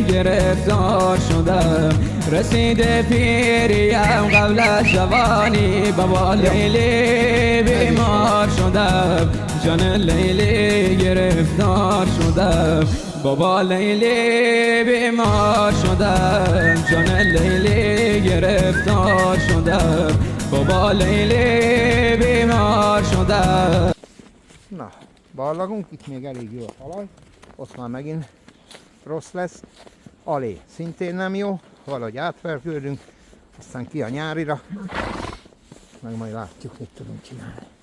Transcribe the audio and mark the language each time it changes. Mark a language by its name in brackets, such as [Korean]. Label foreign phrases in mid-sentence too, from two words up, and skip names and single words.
[Persian] گرفتار شده، رسیده پیریم قبل از جوانی بابا لیلی بیمار شده، جان لیلی گرفتار شده، بابا لیلی بیمار شده، جان لیلی گرفتار شده، بابا لیلی بیمار شده. [Hungarian] Na, ballagunk, itt még elég jó a talaj, ott már megint rossz lesz. Alé szintén nem jó, valahogy átvergődünk, aztán ki a nyárira, meg majd látjuk, mit tudunk csinálni.